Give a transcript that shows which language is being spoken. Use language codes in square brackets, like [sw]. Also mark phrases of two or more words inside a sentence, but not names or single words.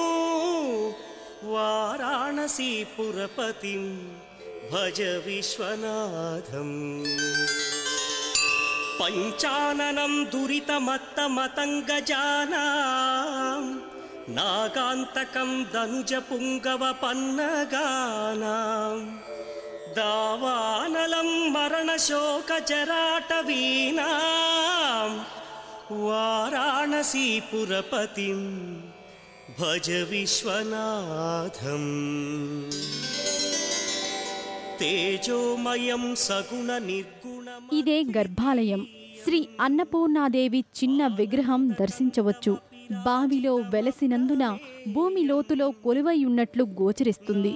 [sa] वाराणसीपुरपतिं भज विश्वनाथम् पञ्चाननं दुरितमत्तमतङ्गजानां नागान्तकं दनुजपुङ्गवपन्नगानां दावानलं मरणशोकजराटवीनां वाराणसीपुरपतिं भज विश्वनाथम् तेजोमयं सगुण निर्गुणं. [te] ఇదే గర్భాలయం. శ్రీ అన్నపూర్ణాదేవి చిన్న విగ్రహం దర్శించవచ్చు. బావిలో వెలసినందున భూమి లోతులో కొలువై ఉన్నట్లు గోచరిస్తుంది.